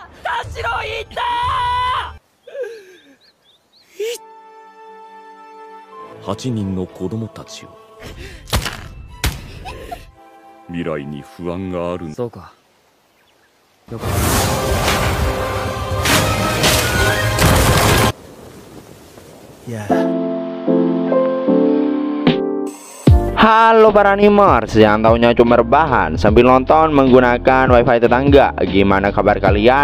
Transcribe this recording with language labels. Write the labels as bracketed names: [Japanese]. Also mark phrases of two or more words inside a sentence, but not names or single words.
[Japanese] 8 人の子供たちを未来に不安がある。そうか。よかった。Ya. [Indonesian] Halo para animers yang taunya cuma rebahan sambil nonton menggunakan wifi tetangga. Gimana kabar kalian?